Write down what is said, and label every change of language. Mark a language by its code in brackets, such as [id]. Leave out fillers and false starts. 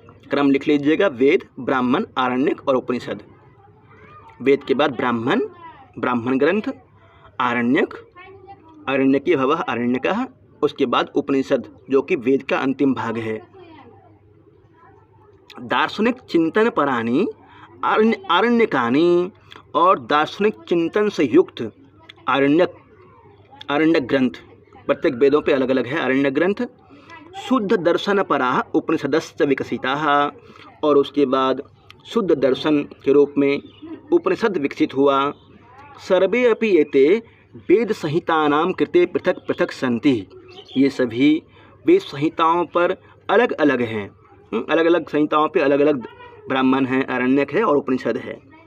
[hi] क्रम लिख लीजिएगा, वेद, ब्राह्मण, आरण्यक और उपनिषद। वेद के बाद ब्राह्मण, ब्राह्मण ग्रंथ, आरण्यक, [sa] आरण्यकी भवः आरण्यकः, [hi] उसके बाद उपनिषद जो कि वेद का अंतिम भाग है। [sa] दार्शनिक चिंतन परानी आरण्यकानी। [hi] और दार्शनिक चिंतन से युक्त आरण्यक ग्रंथ, प्रत्येक वेदों पे अलग अलग है आरण्यक ग्रंथ। [sa] शुद्ध दर्शन पराः उपनिषदश्च विकसिताः। [hi] और उसके बाद शुद्ध दर्शन के रूप में उपनिषद विकसित हुआ। [sa] सर्वे अपि एते वेद संहितानां कृते पृथक पृथक सन्ति। [hi] ये सभी वेद संहिताओं पर अलग अलग हैं। अलग अलग संहिताओं पे अलग अलग ब्राह्मण हैं, आरण्यक है और उपनिषद है।